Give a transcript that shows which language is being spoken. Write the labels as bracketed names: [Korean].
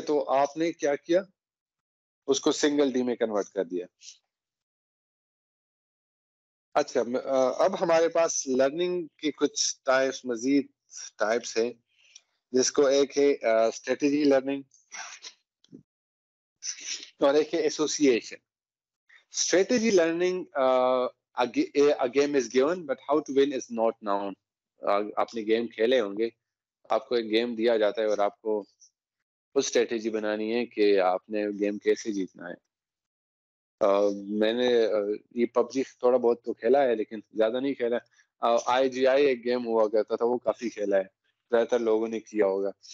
[Urdu] تو آپ نے کیا کیا؟ اس کو سنگل ڈی میں کنورٹ کر دیا. اچھا, اب ہمارے پاس لرننگ کی کچھ ٹائپس, مزید ٹائپس ہیں, جس کو ایک ہے اسٹریٹجی لرننگ اور ایک ہے association. [English] Strategy learning, a game is given but how to win is not known. [Urdu] آپ نے گیم کھیلے ہوں گے, آپ کو ایک گیم دیا جاتا ہے اور آپ کو کچھ اسٹریٹجی بنانی ہے کہ آپ نے گیم کیسے جیتنا ہے. میں نے یہ پب جی تھوڑا بہت تو کھیلا ہے لیکن زیادہ نہیں کھیلا. IGI ایک گیم ہوا کرتا تھا, وہ کافی کھیلا ہے, زیادہ تر لوگوں نے کیا ہوگا.